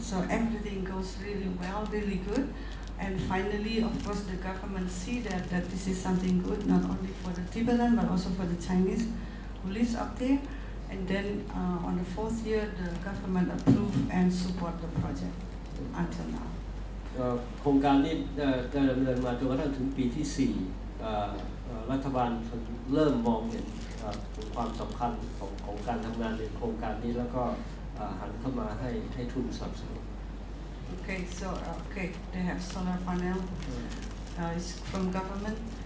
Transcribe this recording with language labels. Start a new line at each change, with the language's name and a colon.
English: So everything goes really well, really good. And finally, of course, the government see that this is something good, not only for the Tibetan, but also for the Chinese who lives up there. And then on the 4th year, the government approve and support the project until now.
Thai: โครงการนี้ได้ดำเนินมาจนกระทั่งถึงปีที่4รัฐบาลเริ่มมองเห็นความสำคัญของการทำงานในโครงการนี้แล้วก็หันเข้ามาให้ทุนสนับสนุน
English: Okay, so they have solar panel. It's from government.